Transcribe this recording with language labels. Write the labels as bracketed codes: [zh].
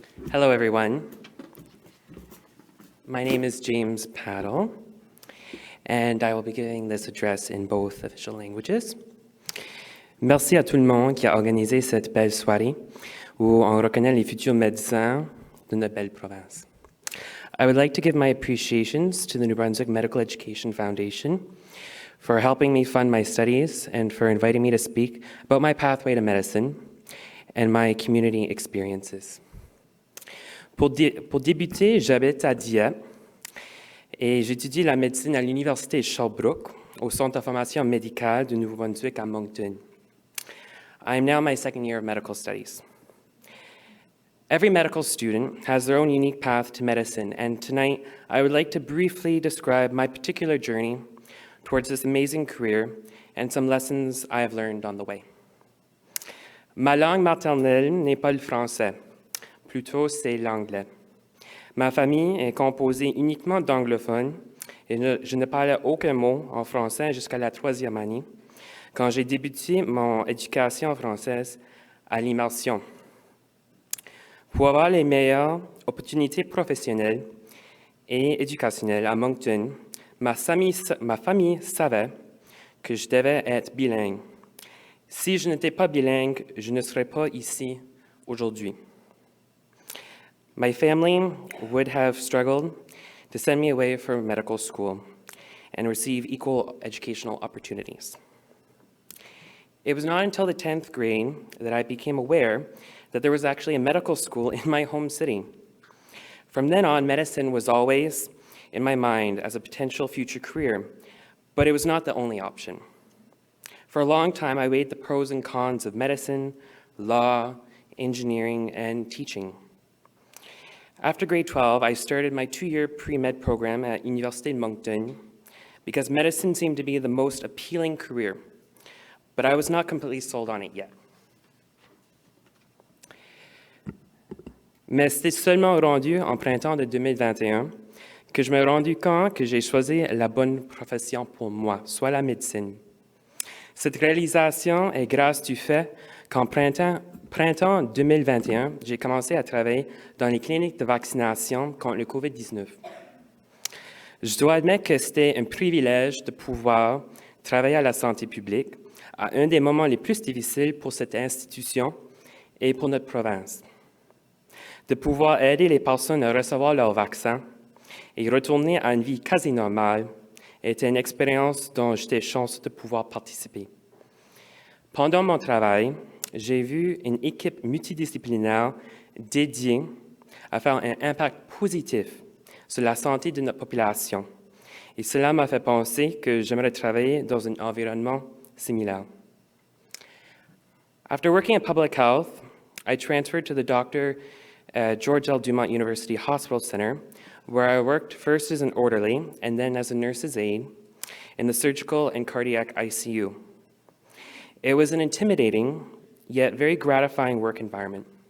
[en] Hello, everyone. My name is James Paddle, and I will be giving this address in both official languages. [fr] Merci à tout le monde qui a organisé cette belle soirée où on reconnaît les futurs médecins de notre belle province. [en] I would like to give my appreciations to the New Brunswick Medical Education Foundation for helping me fund my studies and for inviting me to speak about my pathway to medicine and my community experiences. [fr] Pour débuter, j'habite à Dieppe et j'étudie la médecine à l'Université Sherbrooke au Centre de formation médicale du Nouveau-Brunswick à Moncton. [en] I am now in my second year of medical studies. Every medical student has their own unique path to medicine, and tonight I would like to briefly describe my particular journey towards this amazing career and some lessons I have learned on the way. [fr] Ma langue maternelle n'est pas le français, plutôt c'est l'anglais. Ma famille est composée uniquement d'anglophones et je ne parlais aucun mot en français jusqu'à la 3e année, quand j'ai débuté mon éducation française à l'immersion. Pour avoir les meilleures opportunités professionnelles et éducationnelles à Moncton, ma famille savait que je devais être bilingue. Si je n'étais pas bilingue, je ne serais pas ici aujourd'hui. [en] My family would have struggled to send me away from medical school and receive equal educational opportunities. It was not until the 10th grade that I became aware that there was actually a medical school in my home city. From then on, medicine was always in my mind as a potential future career, but it was not the only option. For a long time, I weighed the pros and cons of medicine, law, engineering, and teaching. After grade 12, I started my 2-year pre-med program at Université de Moncton because medicine seemed to be the most appealing career, but I was not completely sold on it yet. [fr] Mais c'était seulement rendu en printemps de 2021 que je me suis rendu compte que j'ai choisi la bonne profession pour moi, soit la médecine. Cette réalisation est grâce du fait qu'en printemps 2021, j'ai commencé à travailler dans les cliniques de vaccination contre le COVID-19. Je dois admettre que c'était un privilège de pouvoir travailler à la santé publique à un des moments les plus difficiles pour cette institution et pour notre province. De pouvoir aider les personnes à recevoir leur vaccin et retourner à une vie quasi normale était une expérience dont j'étais chanceux de pouvoir participer. Pendant mon travail, j'ai vu une équipe multidisciplinaire dédiée à faire un impact positif sur la santé de notre population. Et cela m'a fait penser que j'aimerais travailler dans un environnement similar. [en] After working in public health, I transferred to the George L. Dumont University Hospital Center, where I worked first as an orderly and then as a nurse's aide in the surgical and cardiac ICU. It was an intimidating, yet very gratifying work environment.